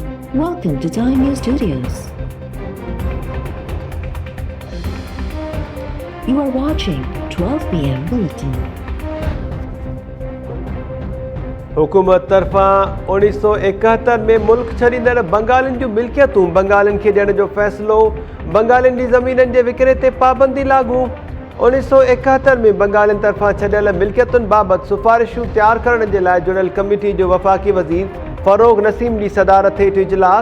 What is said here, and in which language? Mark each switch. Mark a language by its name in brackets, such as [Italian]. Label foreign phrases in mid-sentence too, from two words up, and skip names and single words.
[English] Welcome to Time News Studios. You are watching 12 p.m. Bulletin. [Sindhi] हुकूमत तरफा 1971 में मुल्क छॾींदड़ बंगालिन जूं मिल्कियतूं बंगालिन खे ॾियण जो फ़ैसिलो। बंगालिन जी ज़मीननि जे विकिरे ते पाबंदी लागू। 1971 में बंगालिन तरफां छॾियल मिल्कियतुनि बाबति सिफ़ारिशूं तयारु करण जे लाइ जुड़ियल कमेटी जो वफ़ाक़ी वज़ीर फ़रोग़ नसीम जी सदारत हेठि इजलास।